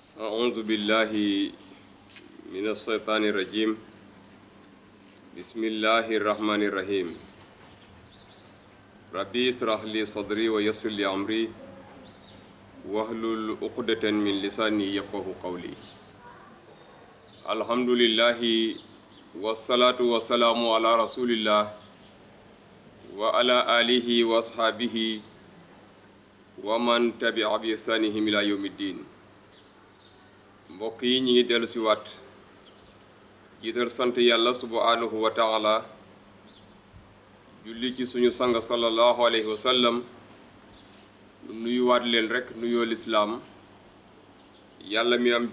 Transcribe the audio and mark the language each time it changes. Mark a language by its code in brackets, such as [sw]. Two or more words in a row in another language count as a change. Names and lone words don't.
[ar] أعوذ بالله من الشيطان الرجيم بسم الله الرحمن الرحيم ربي اشرح لي صدري ويسر لي أمري واحلل عقدة من لساني يفقهوا قولي الحمد لله والصلاة والسلام على رسول الله وعلى آله وأصحابه ومن تبع بإحسانهم إلى يوم الدين [wo] mbokk yi ñi ngi dellu si waat jiital sant yàlla [ar] سبحانه وتعالى [wo] julli ci suñu sang [ar] صلى الله عليه وسلم [wo] nuyuwaat leen rek nuyoo lislaam yàlla mi am